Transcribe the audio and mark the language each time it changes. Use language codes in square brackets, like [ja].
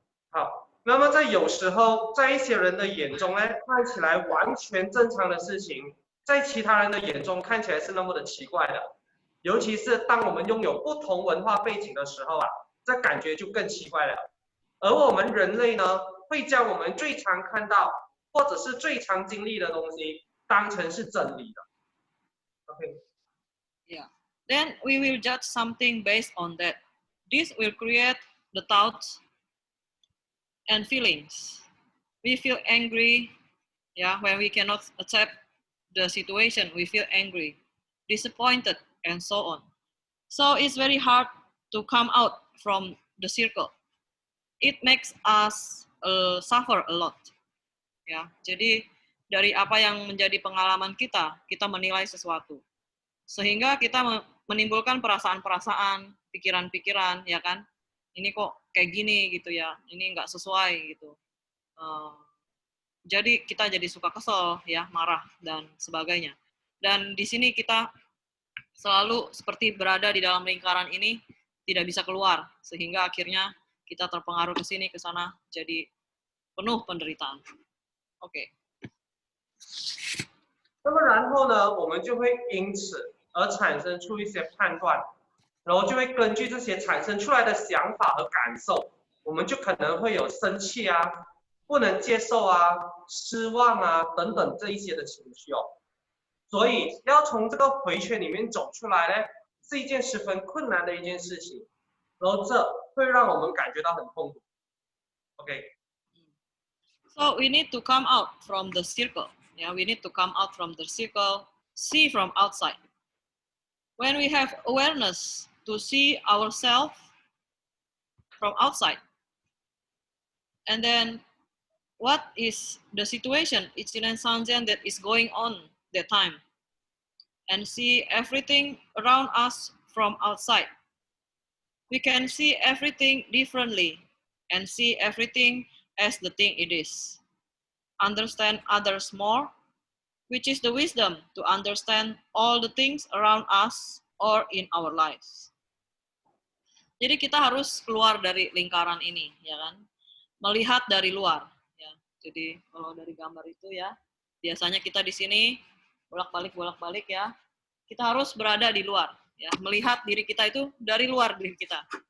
[zh] 好，那么在有时候，在一些人的眼中呢，看起来完全正常的事情，在其他人的眼中看起来是那么的奇怪的。尤其是当我们拥有不同文化背景的时候啊，这感觉就更奇怪了。而我们人类呢，会将我们最常看到或者是最常经历的东西当成是真理的。 OK。 Yeah. [en] Then we will judge something based on that. This will create the thoughts and feelings. We feel angry, yeah, when we cannot accept the situation. We feel angry, disappointed, and so on. So it's very hard to come out from the circle. It makes us suffer a lot. [id] Ya, jadi dari apa yang menjadi pengalaman kita menilai sesuatu. Sehingga kita menimbulkan perasaan-perasaan, pikiran-pikiran, ya kan? Ini kok kayak gini gitu ya, ini nggak sesuai gitu. Jadi kita jadi suka kesel, ya, marah dan sebagainya. Dan di sini kita selalu seperti berada di dalam lingkaran ini, tidak bisa keluar, sehingga akhirnya kita terpengaruh ke sini ke sana, jadi penuh penderitaan. Oke. [zh] 那么然后呢，我们就会因此而产生出一些判断，然后就会根据这些产生出来的想法和感受，我们就可能会有生气啊、不能接受啊、失望啊等等这一些的情绪哦。所以要从这个回圈里面走出来呢，是一件十分困难的一件事情，然后这会让我们感觉到很痛苦。 OK。 [en] So we need to come out from the circle. Yeah, we need to come out from the circle, see from outside. When we have awareness to see ourselves from outside, and then what is the situation, ichiren sanzen, that is going on that time, and see everything around us from outside. We can see everything differently and see everything as the thing it is. Understand others more, which is the wisdom to understand all the things around us or in our lives. [id] Jadi kita harus keluar dari lingkaran ini, ya kan? Melihat dari luar. Ya. Jadi kalau dari gambar itu ya, biasanya kita di sini bolak-balik ya. Kita harus berada di luar, ya, melihat diri kita itu dari luar diri kita.